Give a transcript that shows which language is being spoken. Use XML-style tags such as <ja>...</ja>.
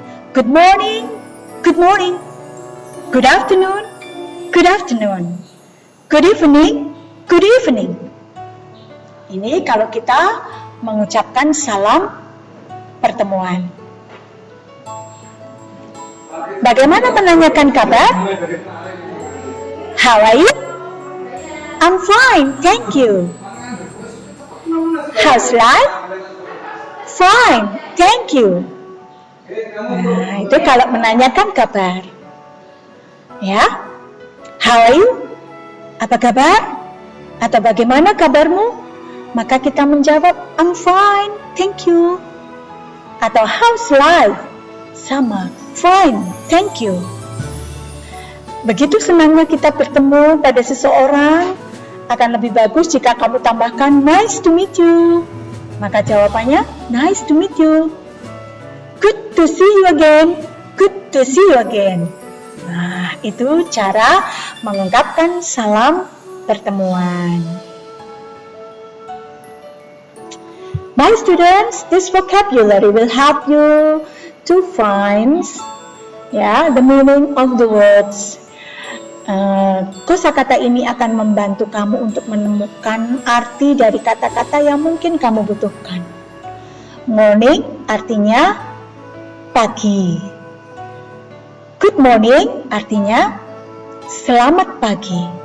<en>Good morning, good morning. Good afternoon, good afternoon. Good evening, good evening.</en> <id>Ini kalau kita mengucapkan salam pertemuan. Bagaimana menanyakan kabar?</id> <en>How are you? I'm fine, thank you. How's life? Fine, thank you.</en> <id>Nah, itu kalau menanyakan kabar. Ya,</id> <en>how are you?</en> <id>Apa kabar? Atau bagaimana kabarmu? Maka kita menjawab,</id> <en>I'm fine, thank you.</en> <id>Atau</id> <en>how's life?</en> <id>Sama,</id> <en>fine, thank you.</en> <id>Begitu senangnya kita bertemu pada seseorang, akan lebih bagus jika kamu tambahkan</id> <en>nice to meet you.</en> <id>Maka jawabannya</id> <en>nice to meet you. Good to see you again. Good to see you again.</en> <id>Nah, itu cara mengungkapkan salam pertemuan.</id> <en>My students, this vocabulary will help you to find the meaning of the words.</en> <id>Kosakata ini akan membantu kamu untuk menemukan arti dari kata-kata yang mungkin kamu butuhkan. Morning artinya pagi.</id> <en>Good morning</en> <id>artinya selamat pagi.</id>